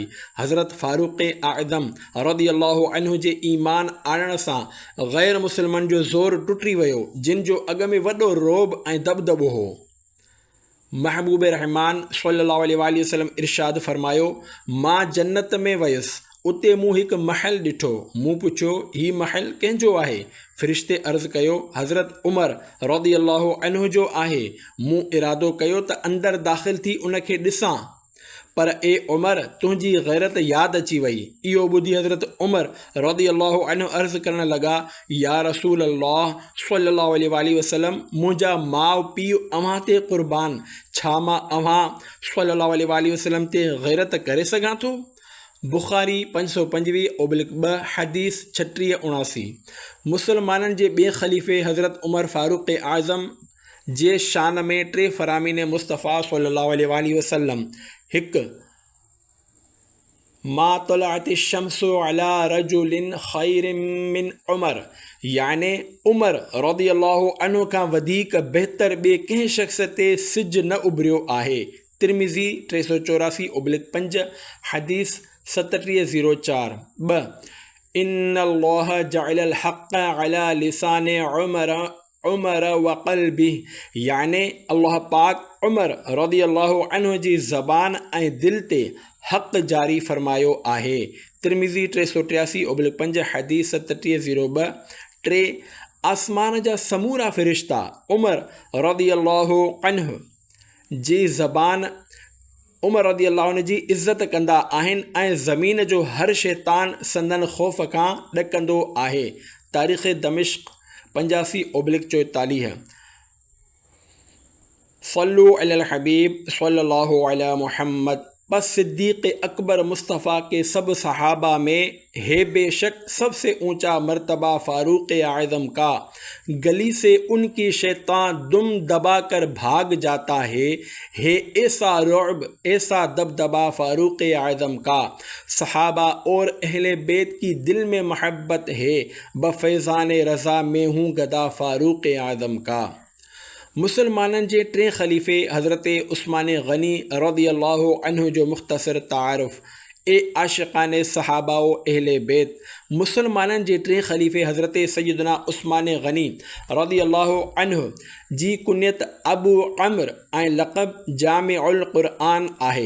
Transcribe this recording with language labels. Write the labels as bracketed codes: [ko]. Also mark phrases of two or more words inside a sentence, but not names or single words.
[sd] हज़रत फ़ारूक़ आज़म [ar] رضي الله عنه [sd] जे ईमान आणण सां ग़ैर मुसलमान जो ज़ोर टुटी वियो, जिन जो अॻ में वॾो रोब ऐं दबदबो हो। महबूब रहमान [ar] صلى الله عليه وسلم [sd] इरशाद फ़रमायो, मां जन्नत में वयुसि, उते मूं हिकु महल ॾिठो। मूं पुछियो, हीउ महल कंहिंजो आहे? फ़रिश्ते अर्ज़ु कयो, हज़रत उमर [ar] رضي الله عنه [sd] जो आहे। मूं इरादो कयो त अंदरि दाख़िल थी उनखे ॾिसां, पर ए उमर, तुंहिंजी गैरत यादि अची वई। इहो ॿुधी हज़रत उमर [ar] رضي الله عنه [sd] अर्ज़ु करण लॻा, [ar] يا رسول الله صلى الله عليه وسلم, [sd] मुंहिंजा माउ पीउ अव्हां ते क़ुर्बान, छा मां अव्हां [ar] صلى الله عليه وسلم [sd] ते गैरत करे सघां थो? बुख़ारी 525/2, हदीस 3679। मुसलमाननि जे ॿिए ख़लीफ़े हज़रत उमर फ़ारूक़ आज़म जे शान में 3 फ़रामीन मुस्तफ़ा [ar] صلى الله عليه وسلم. [sd] 1, [ar] ما طلعت شمس على رجل خير من عمر, [sd] याने उमर [ar] رضي الله عنه [sd] खां वधीक बहितर ॿिए कंहिं शख़्स ते सिज न उभरियो आहे। तिरमिज़ी 384/5, हदीस 3704। 2, [ar] إن الله جعل الحق على لسان عمر وقلبه, [sd] याने अल्लाह पाक उमर [ar] رضي الله عنه [sd] जी ज़बान ऐं दिल ते हक़ जारी फ़रमायो आहे। तिरमिज़ी 383/5, हदीस 3702। 3, आसमान जा समूरा फ़रिश्ता उमर [ar] رضي الله عنه [sd] जी ज़बान उमर [ar] رضي الله عنه [sd] जी इज़्ज़त कंदा आहिनि ऐं ज़मीन जो हर शैतान संदन ख़ौफ़ खां ॾकंदो आहे। तारीख़ दमिश्क 85/44। [ar] صلوا على الحبيب صلى الله على محمد. [ur] بس صدیق اکبر مصطفیٰ کے سب صحابہ میں ہے بے شک سب سے اونچا مرتبہ فاروق اعظم کا، گلی سے ان کی شیطان دم دبا کر بھاگ جاتا ہے ایسا رعب، ایسا دبدبہ فاروق اعظم کا. صحابہ اور اہل بیت کی دل میں محبت ہے، بفیضان رضا میں ہوں گدا فاروق اعظم کا. [sd] मुसलमाननि जे 3 ख़लीफ़े हज़रत उस्मान गनी [ar] رضي الله عنه [sd] जो मुख़्तसर तारुफ़। ए आशिक़ाने सहाबा व अहले बैत। मुसलमाननि जे 3 ख़लीफ़े हज़रत सैयदना उस्मान गनी [ar] رضي الله عنه [sd] जी कुनियत अबू अम्र ऐं लक़ब जामिउल क़ुरआन आहे।